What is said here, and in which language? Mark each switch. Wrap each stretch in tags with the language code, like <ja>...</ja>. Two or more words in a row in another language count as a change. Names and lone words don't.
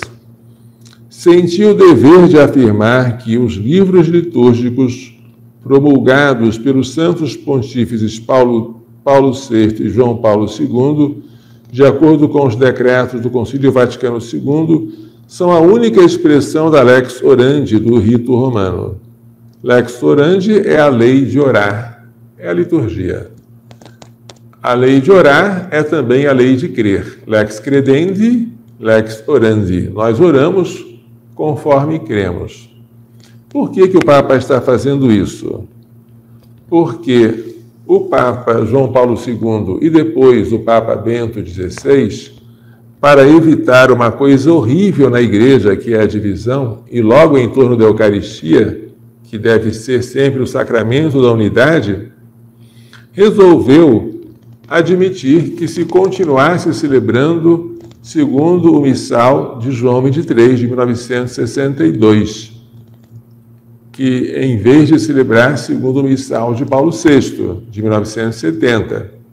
<pt>Senti o dever de afirmar que os livros litúrgicos promulgados pelos santos pontífices Paulo VI e João Paulo II, de acordo com os decretos do Concílio Vaticano II, são a única expressão da</pt> <la>lex orandi</la> <pt>do rito romano.</pt> <la>Lex orandi</la> <pt>é a lei de orar, é a liturgia. A lei de orar é também a lei de crer.</pt> <la>Lex credendi, lex orandi.</la> <pt>Nós oramos conforme cremos. Por que o Papa está fazendo isso? Porque o Papa João Paulo II e depois o Papa Bento XVI, para evitar uma coisa horrível na igreja, que é a divisão, e logo em torno da Eucaristia, que deve ser sempre o sacramento da unidade, resolveu admitir que se continuasse celebrando segundo o missal de João 23, de 1962, que em vez de celebrar segundo o missal de Paulo VI, de 1970.</pt>